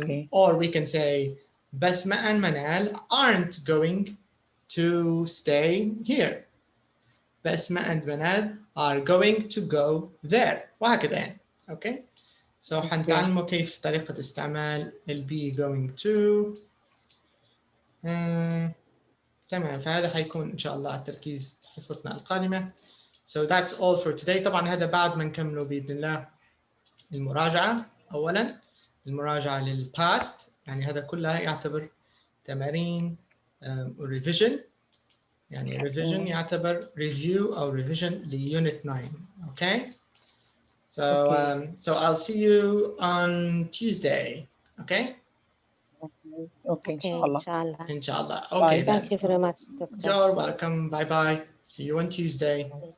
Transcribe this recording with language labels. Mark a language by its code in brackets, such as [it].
[en] Or we can say Basma and Manal aren't going to stay here. Basma and Manal are going to go there. [ar] وهكذا يعني. Okay. So حنتعلموا كيف طريقة استعمال ال [en] be going to. [ar] تمام. فهذا حيكون إن شاء الله التركيز حصتنا القادمة. [en] So that's all for today. [ar] طبعا هذا بعد ما نكمله بإذن الله المراجعة. أولا المراجعة للpast يعني هذا كلها يعتبر تمارين revision. يعني revision يعتبر review أو revision لunit 9. Okay. [en] So I'll see you on Tuesday. Okay. Okay. Inshallah. Inshallah. Okay. Bye. Thank you very much, Doctor. You're welcome. Bye bye. See you on Tuesday.